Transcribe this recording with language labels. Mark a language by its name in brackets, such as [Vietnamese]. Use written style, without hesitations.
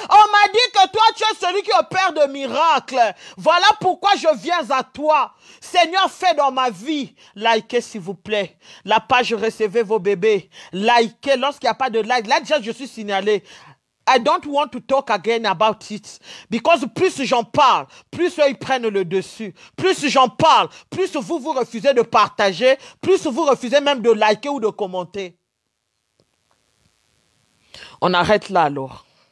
[French] On m'a dit que toi, tu es celui qui opère de miracles. Voilà pourquoi je viens à toi. Seigneur, fais dans ma vie. Likez, s'il vous plaît. La page Recevez vos bébés. Likez. Lorsqu'il n'y a pas de like, là déjà, je suis signalé. [English] I don't want to talk again about it. Because [French] plus j'en parle, plus eux, ils prennent le dessus. Plus j'en parle, plus vous refusez de partager, plus vous refusez même de liker ou de commenter. On arrête là alors.